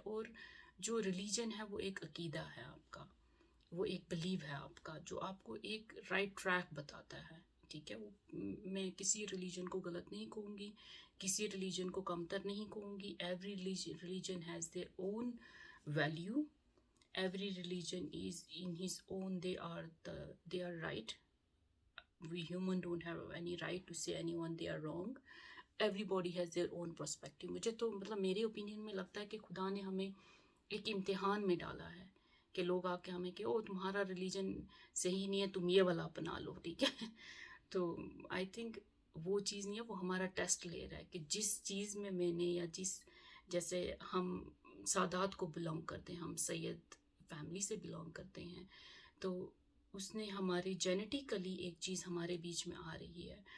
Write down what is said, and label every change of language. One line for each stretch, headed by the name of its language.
Urdu: اور جو ریلیجن ہے وہ ایک عقیدہ ہے آپ کا, وہ ایک بلیو ہے آپ کا, جو آپ کو ایک رائٹ ٹریک بتاتا ہے. ٹھیک ہے, میں کسی ریلیجن کو غلط نہیں کہوں گی, کسی ریلیجن کو کمتر نہیں کہوں گی.
English: Every religion has their own value, every religion is in his own, they are right. We human don't have any right to say anyone they are wrong. Everybody has their own perspective.
Urdu: مجھے تو مطلب میرے opinion میں لگتا ہے کہ خدا نے ہمیں ایک امتحان میں ڈالا ہے کہ لوگ آ کے ہمیں کہ تمہارا ریلیجن صحیح نہیں ہے, تم یہ والا اپنا لو. ٹھیک ہے, تو
English: I think
Urdu: وہ چیز نہیں ہے, وہ ہمارا ٹیسٹ لے رہا ہے کہ جس چیز میں نے یا جیسے ہم سادات کو بلانگ کرتے ہیں, ہم سید فیملی سے بلانگ کرتے ہیں, تو اس نے ہماری جینیٹیکلی ایک چیز ہمارے بیچ میں آ رہی ہے.